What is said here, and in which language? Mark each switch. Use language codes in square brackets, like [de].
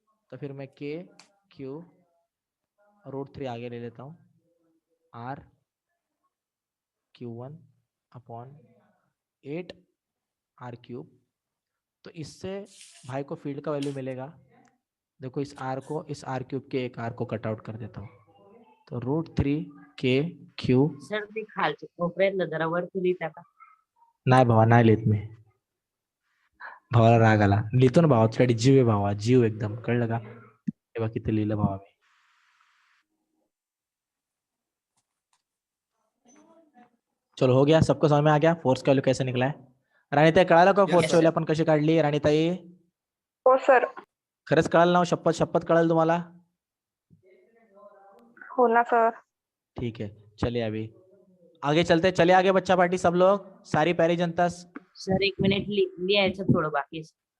[hi] तो फिर मैं K Q √3 आगे ले लेता हूँ, R Q1 अपॉन 8R³। तो इससे भाई को फील्ड का वैल्यू मिलेगा, देखो इस R को, इस R³ के एक R को कट आउट कर देता हूँ, तो √3 KQ। [mr] सर ते खालचे कोपऱ्यातलं जरा वरती लिहिता का? नाही भावा, नाही लिहित मी, भावाला राग आला, लिहितो ना भावा, तुझ्याकडे जीव आहे भावा, जीव एकदम, कळलं का? हे बघ किती लिहिलं भावा मी। [hi] चलो हो गया, सबको समझ में आ गया फोर्स का वैल्यू कैसे निकला है? [mr] राणीताई कळालं का फोर्स वैल्यू आपण कशी काढली? राणीताई हो सर. खरंच कळालं ना? शपथ शपथ कळालं तुम्हाला? हो ना सर. [hi] ठीक है, चलिए अभी आगे चलते, चले आगे बच्चा पार्टी, सब लोग, सारी प्यारी जनता [mr] सर 1 मिनिट लिहायचं थोडं बाकी आहे.